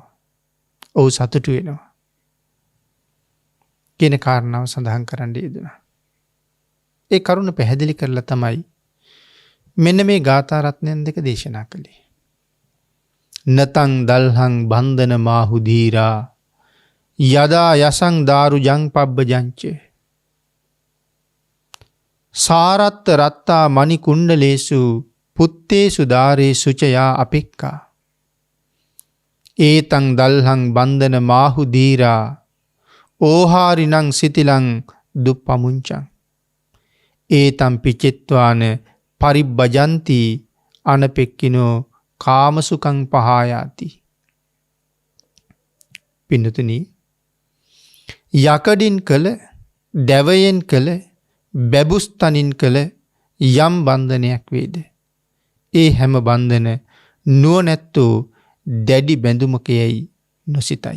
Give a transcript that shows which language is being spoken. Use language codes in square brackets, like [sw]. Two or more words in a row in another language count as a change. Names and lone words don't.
[si] ඔහු සතුටු වෙනවා. කියන කාරණාව සඳහන් කරන්න යෙදුණා. ඒ කරුණ පැහැදිලි කරලා තමයි මෙන්න මේ ගාථා රත්නයන් දෙක දේශනා කළේ. [pi] නතං දල්හං බන්ධන මාහු ධීරා යදා යසං දාරු ජං පබ්බජංච සාරත්ත රත්තා මණි කුණ්ඩලේසු පුත්තේසු දාරේසු ච යා අපෙක්කා ඒතං දල්හං බන්ධන මාහු ධීරා ඕහාරිනං සිතිලං දුප්පමුංචං ඒතම් පිචෙත්වාන පරිබ්බජන්ති අනපෙක්කිනෝ කාමසුකං පහායාති. [si] පින්නතුනි යකඩින් කළ දැවයෙන් කළ බැබුස්තනින් කළ යම් බන්ධනයක් වේද ඒ හැම බන්ධන නුවණැත්තෝ දැඩි බැඳුමකයයි නොසිතයි.